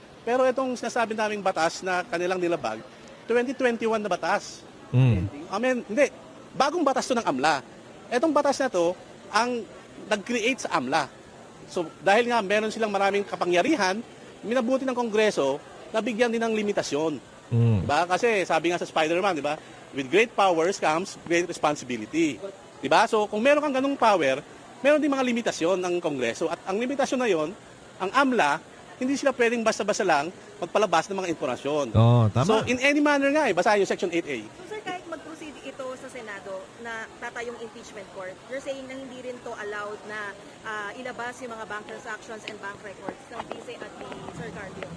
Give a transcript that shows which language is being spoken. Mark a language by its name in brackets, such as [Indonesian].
[Filipino] Pero itong sinasabi naming batas na kanilang nilabag, 2021 na batas. Hindi. Bagong batas to ng AMLA. Etong batas na to, ang nag-create sa AMLA. So, dahil nga meron silang maraming kapangyarihan, minabuti ng Kongreso na bigyan din ng limitasyon. Diba? Kasi sabi nga sa Spider-Man, diba? [English] With great powers comes great responsibility. [Filipino] Diba? So, kung meron kang ganung power, meron din mga limitasyon ng Kongreso. At ang limitasyon na yon, ang AMLA, hindi sila pwedeng basta-basta lang magpalabas ng mga informasyon. Oh, tama. So, [English] in any manner [Filipino] nga, basahin yung Section 8A. So, sir, kahit mag-proceed ito sa Senado na tatayong impeachment court, [English] you're saying [Filipino] na hindi rin to allowed na ilabas yung mga [English] bank transactions and bank records [Filipino] ng Vice at ni Sir Carpio?